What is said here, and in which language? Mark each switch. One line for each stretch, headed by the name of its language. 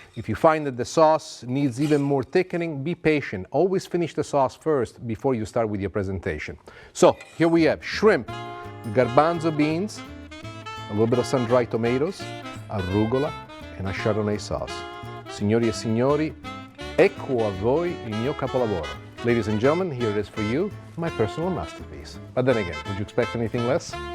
English: If you find that the sauce needs even more thickening, be patient. Always finish the sauce first before you start with your presentation. So here we have shrimp, garbanzo beans, a little bit of sun-dried tomatoes, arugula, and a Chardonnay sauce.
Italian: Signori e signori, ecco a voi il mio capolavoro.
English: Ladies and gentlemen, here it is for you, my personal masterpiece. But then again, would you expect anything less?